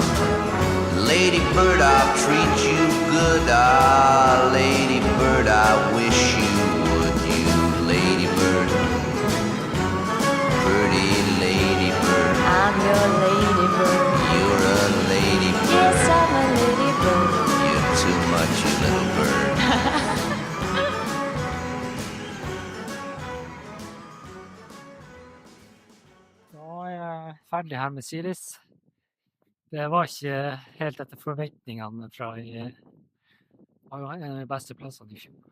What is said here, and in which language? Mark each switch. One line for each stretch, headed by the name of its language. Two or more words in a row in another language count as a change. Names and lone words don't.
English: Ladybird, I'll treat you good, ah, ladybird, I wish you would, you ladybird, pretty ladybird. I'm your ladybird. You're a ladybird. Yes, I'm a ladybird. You're too much, you little bird.
Norwegian: Da er jeg ferdig her med Siris. Det var ikke helt etter forventningene fra var jo en av de beste plassene i fjor.